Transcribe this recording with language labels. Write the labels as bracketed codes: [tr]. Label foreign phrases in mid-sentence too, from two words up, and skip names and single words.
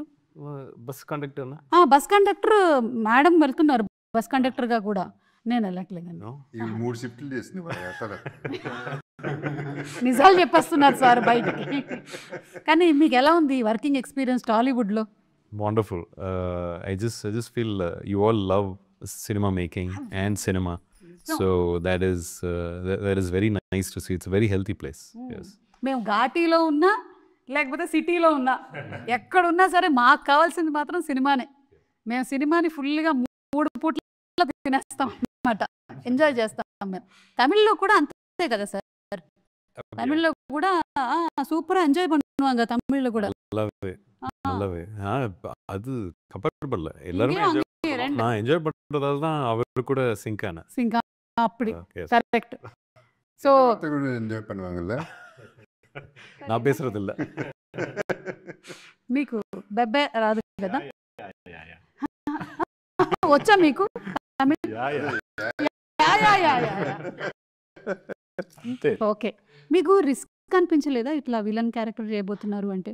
[en] bus conductor bus conductor [te] మేడం వెళ్తున్నారు [en] bus conductor [te] కూడా. నేను వెళ్ళట్లేదండి. ఇవి 3 షిఫ్ట్లు చేసింది నిజాలు చెప్పేస్తున్నారు సార్ బయటికి. కానీ మీకు ఎలా ఉంది [en] working experience [te] టాలీవుడ్లో? [en] Wonderful. I just feel you all love cinema making and cinema. So that is very nice to see. It's a very healthy place. Yes. [te] మేము ఘాటీలో ఉన్నా లేకపోతే సిటీలో ఉన్నా ఎక్కడున్నా సరే మాకు కావాల్సింది మాత్రం సినిమానే. మేము సినిమాని ఫుల్గా 3 పూట్ల తినేస్తాం అన్నమాట, ఎంజాయ్ చేస్తాం మేము. తమిళ్లో కూడా అంతే కదా సార్? తమిళ్లో కూడా [en] super enjoy [ta] பண்ணுவாங்க தமிழ்ல கூட. நல்லாவே அது கம்ஃபர்டபுள் எல்லாரும் நான் என்ஜாய் பண்றதால தான் அவர் கூட சிங்க் அப்படி கரெக்ட். சோ ఎంజాయ్ பண்ணுவாங்கல்ல, நான் பேசுறது இல்ல. [te] మీకు బెబ్బే రాదు కదా? వచ్చా మీకు తమిళ్? ఓకే. మీకు రిస్క్ అనిపించలేదా ఇట్లా [en] villain character [te] చేయబోతున్నారు అంటే?